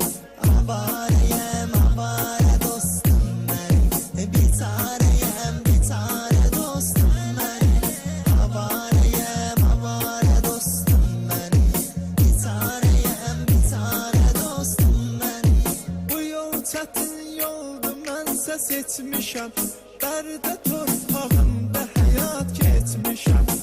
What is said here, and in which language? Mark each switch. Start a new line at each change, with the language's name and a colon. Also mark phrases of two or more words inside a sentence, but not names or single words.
Turkish: Avareyem avare dostum benim. Bir taneyem bir tane dostum benim. Avareyem avare dostum benim. Bir taneyem bir tane dostum benim.
Azerbaijani: Bu yol çətin yoldu mənsə seçmişəm. Dərdə torpağında həyat keçmişəm.